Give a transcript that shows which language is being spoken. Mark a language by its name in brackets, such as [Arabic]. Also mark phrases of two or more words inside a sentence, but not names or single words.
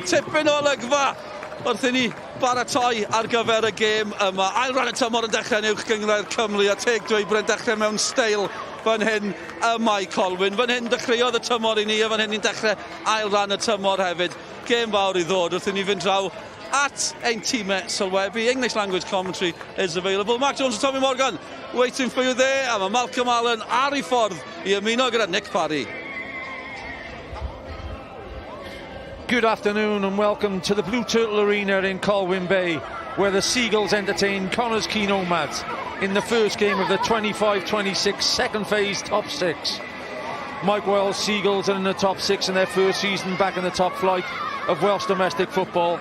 [Welsh] Tipyn o olygfa wrth I ni baratoi ar gyfer y gêm yma. Ail ran y tymor yn dechrau yn uwch gyngor Cymru a teg dweud bod e'n dechrau mewn steil fan hyn y Mae Colwyn. Fan hyn dechreuodd y tymor I ni a fan hyn ni'n dechrau ail ran y tymor hefyd. Gêm fawr I ddod wrth I ni fynd draw at ein tîmau sylwebu. [English] English language commentary is available. Mark Jones and Tommy Morgan waiting for you there. [Welsh] A mae Malcolm Allen ar ei ffordd I ymuno gyda Nick Parry. [English] Good afternoon and welcome to the Blue Turtle Arena in Colwyn Bay, where the Seagulls entertain Connah's Quay Nomads in the first game of the 25-26 second phase top six. Mike Wilde's Seagulls are in the top six in their first season back in the top flight of Welsh domestic football.